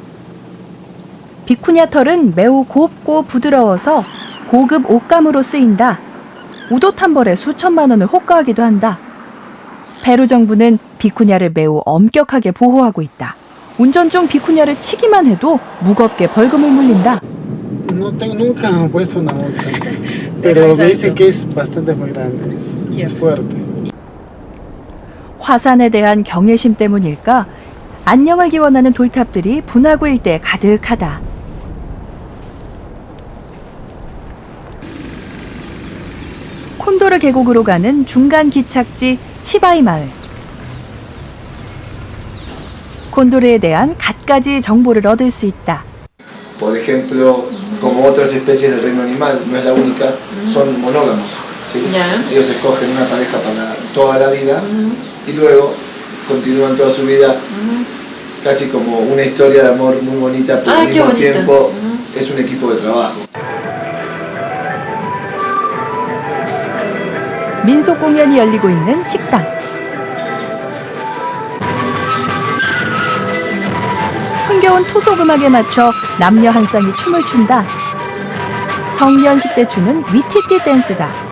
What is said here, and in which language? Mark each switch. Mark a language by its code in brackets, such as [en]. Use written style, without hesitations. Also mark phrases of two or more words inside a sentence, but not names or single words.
[ko] 비쿠냐 털은 매우 곱고 부드러워서 고급 옷감으로 쓰인다. 우옷 한 벌에 수천만 원을 호가하기도 한다. 페루 정부는 비쿠냐를 매우 엄격하게 보호하고 있다. 운전 중 비쿠냐를 치기만 해도 무겁게 벌금을 물린다. [es] No tengo, nunca me he puesto una multa, pero me dicen que es bastante muy grande, es fuerte. [ko] 화산에 대한 경외심 때문일까? 안녕을 기원하는 돌탑들이 분화구 일대에 가득하다. 콘도르 계곡으로 가는 중간 기착지 치바이 마을. 콘도르에 대한 갖가지 정보를 얻을 수 있다. [es] Por ejemplo, como otras especies del reino animal, no es la única, son monógamos. ¿Sí? Ellos escogen una pareja para toda la vida y luego continúan toda su vida casi como una historia de amor muy bonita, pero al mismo tiempo es un equipo de trabajo. [ko] 민속 공연이 열리고 있는 식당. 흥겨운 토속 음악에 맞춰 남녀 한 쌍이 춤을 춘다. 성년식 때 추는 위티티 댄스다.